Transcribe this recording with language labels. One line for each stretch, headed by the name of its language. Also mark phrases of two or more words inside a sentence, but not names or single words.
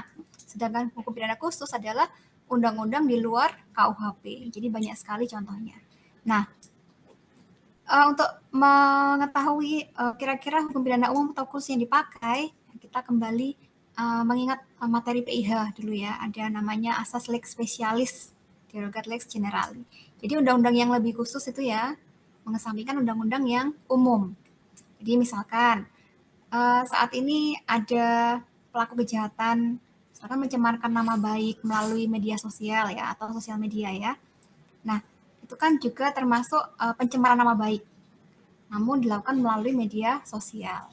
Indonesian: Sedangkan hukum pidana khusus adalah undang-undang di luar KUHP. Jadi banyak sekali contohnya. Nah, untuk mengetahui kira-kira hukum pidana umum atau khusus yang dipakai, kita kembali mengingat materi PIH dulu ya. Ada namanya asas
Latin: lex specialis, derogat lex generali.
Indonesian: Jadi undang-undang yang lebih khusus itu ya, mengesampingkan undang-undang yang umum. Jadi misalkan saat ini ada pelaku kejahatan, misalkan mencemarkan nama baik melalui media sosial ya, atau sosial media ya. Nah, itu kan juga termasuk pencemaran nama baik, namun dilakukan melalui media sosial.